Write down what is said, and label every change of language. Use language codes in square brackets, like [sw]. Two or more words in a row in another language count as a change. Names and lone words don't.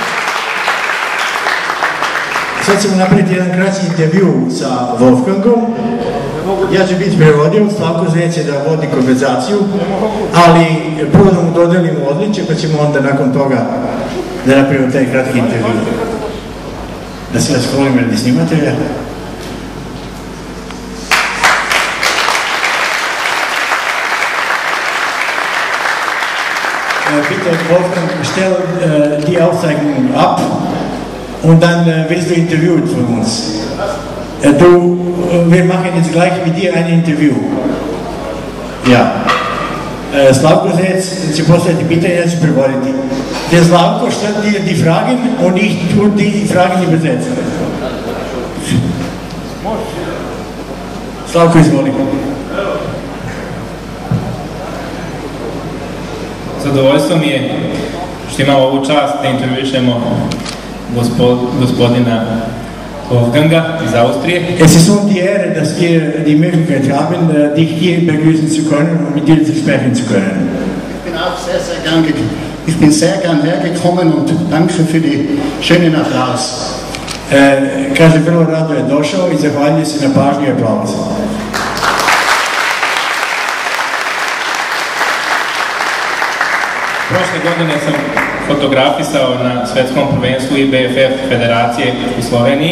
[sr] Sad ćemo napraviti jedan kraći intervju sa Wolfgangom. Ja ću biti prevodio, Slavko Zec će da vodi konverzaciju, ali prvo da mu dodelimo odličje, pa ćemo onda nakon toga da napravimo taj kratki intervju. Da se vas hvalim radi snimatelja. [de] Bitte, Wolfgang, stell die Aufzeichnung ab und dann wirst du interviewt von uns. Wir machen jetzt gleich mit dir ein Interview. Ja. [sr] Slavko Zec će postaviti pitanje, ja ću prevoditi. [de] Der Slavko stellt dir die Fragen und ich tue die Fragen übersetzen. [sr] Slavko, izvoli. Zadovoljstvo mi je što imamo ovu čast da intervjuišemo gospodina Wolfganga iz Austrije. [de] Es ist uns die Ehre, dass wir die Möglichkeit haben, dich hier begrüßen zu können und mit dir zu sprechen zu können. Ich bin sehr gern hergekommen und danke für die schönen Applaus. [sr] Kaže, vrlo rado je došao i zahvaljujem se na pažnju i aplauzu. Prošle godine sam fotografisao na svetskom prvenstvu IBFF federacije u Sloveniji.